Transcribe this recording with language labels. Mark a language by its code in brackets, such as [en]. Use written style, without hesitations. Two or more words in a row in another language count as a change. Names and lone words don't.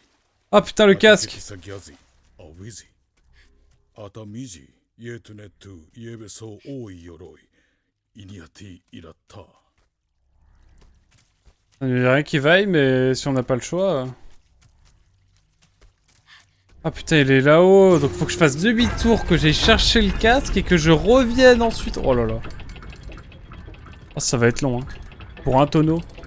[fr] Ah putain, le casque! サギャジアウィジアタミジイエトネトゥイエベソオイヨロイイニアティイラタ Il n'y a rien qui vaille, mais si on n'a pas le choix... Ah putain, il est là-haut, donc faut que je fasse demi-tour, que j'aille chercher le casque et que je revienne ensuite. Oh là là. Oh, ça va être long, hein. Pour un tonneau.